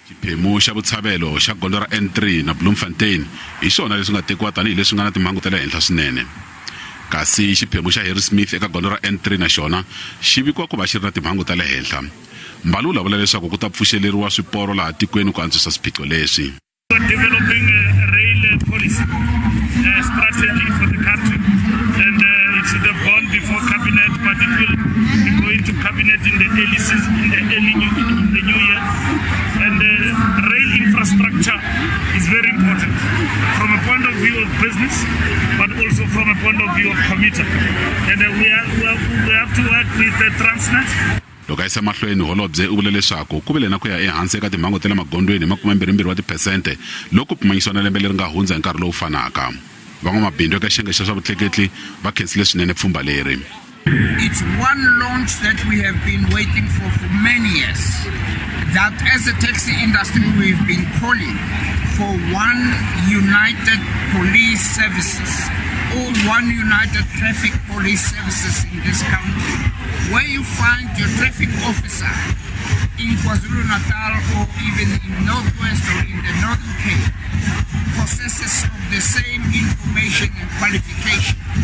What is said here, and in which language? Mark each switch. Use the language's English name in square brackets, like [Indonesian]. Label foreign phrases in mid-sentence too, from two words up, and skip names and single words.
[Tsonga] xiphemu xa vutshavelo xa gondzo ra N3 na Bloemfontein hi xona leswi nga tekiwa tanihi leswi nga na timhangu ta le henhla swinene, kasi xiphemu xa Harrismith eka gondzo ra N3 na xona xi vikiwa ku va xi ri na timhangu ta le henhla. Mbalula vula leswaku ku ta pfuxeleriwa swiporo laha tikweni ku antswisa swiphiqo leswi. [English] Developing a rail policy strategy for the country, and it should have gone before cabinet, but it will be going to cabinet in the early season, in the new year. And rail infrastructure is very important from a point of view of business, but also from a point of view of commuter. And we have to work with the Transnet. [Tsonga] Loko ayisa mahlweni holobye u vule leswaku ku vile na ku ya ehansi eka timhangu ta le magondweni hi 22% loko pimanyisiwa na lembe leri nga hundza hi nkarhi lowu fanaka. Van'wamabindzu eka xiyenge xa swa vutleketli va khensile swinene pfhumba leri. [English] It's one launch that we have been waiting for many years. That as a taxi industry we've been calling for one united police services, or one united traffic police services in this country, where you find your traffic officer in KwaZulu-Natal or even in Northwest or in the Northern Cape possesses of the same information and qualification.